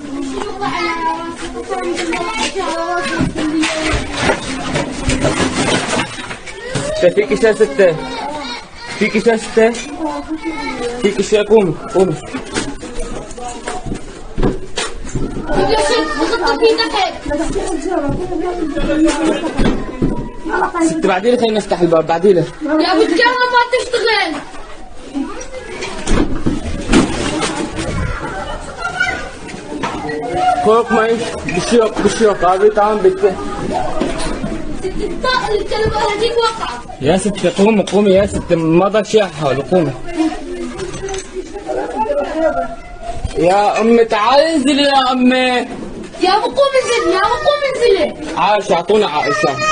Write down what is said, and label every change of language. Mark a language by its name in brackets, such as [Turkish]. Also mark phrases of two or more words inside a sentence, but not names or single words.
[Arabic] في كيسة ستة، في كيسة ستة، في كيسة قوم. ست بعدين خلينا نفتح الباب بعدين. يا بتكلم ما تشتغل. [Turkish] Korkmayın, bir şey yok abi, tamam bitti. [Arabic] الكلب هذيك وقع. يا ست قومي يا ست، ما ضل شيء حاول قومي. يا أمي تعالي انزلي يا أمي. يا ابو قوم انزل، يا ابو قوم انزلي. عائشة أعطونا عائشة.